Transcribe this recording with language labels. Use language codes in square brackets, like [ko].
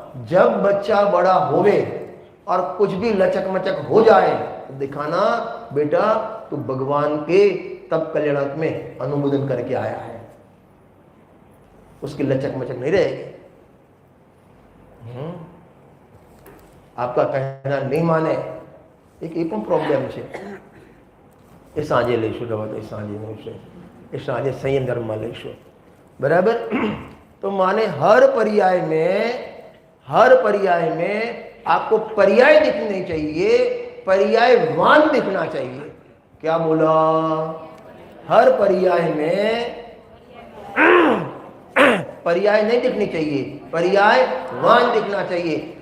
[hi] जब बच्चा बड़ा होवे और कुछ भी लचक मचक हो जाए तो दिखाना, बेटा तू भगवान के तब कल्याणक में अनुमोदन करके आया है. उसकी लचक मचक नहीं रहेगी. आपका कहना नहीं माने, एक [gu] એ પણ પ્રોબ્લેમ છે. એ સાંજે લઈશું દવા, તો સાંજે નહીં છે, એ સાંજે સંયમ ધર્મમાં લઈશું. બરાબર? [hi] तो माने हर पर्याय में आपको पर्याय दिखने चाहिए, पर्यायवान दिखना चाहिए. क्या बोला? हर पर्याय में पर्याय नहीं दिखनी चाहिए, पर्यायवान दिखना चाहिए.